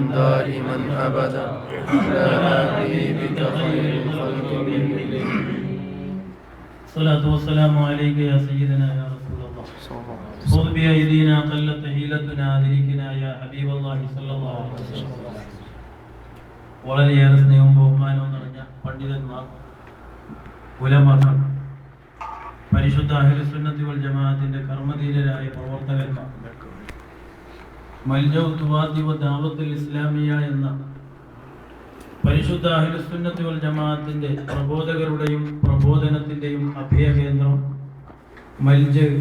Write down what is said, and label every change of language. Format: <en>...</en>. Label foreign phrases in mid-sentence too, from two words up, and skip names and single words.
<ar>دائما ابدا على حبيبك خير الخلق كلهم. الصلاة والسلام عليك يا سيدنا يا رسول الله خذ بأيدينا قلت حيلتنا أدركنا يا حبيب الله صلى الله عليه وسلم.</ar> <ml>വളരെയേറെ സ്നേഹവും ബഹുമാനവും നിറഞ്ഞ പണ്ഡിതന്മാർ, ഉലമാക്കൾ, പരിശുദ്ധ</ml> <ar>أهل السنة والجماعة</ar> <ml>കർമ്മധീരരായ പ്രവർത്തകന്മാർ, മൽജഉ തുവാദി വ ദഅവത്തുൽ ഇസ്ലാമിയ എന്ന പരിശുദ്ധ</ml> <ar>أهل السنة والجماعة</ar> <ml>പ്രബോധകരുടെയും പ്രബോധനത്തിന്റെയും അഭയകേന്ദ്രം മൽജഅ്</ml>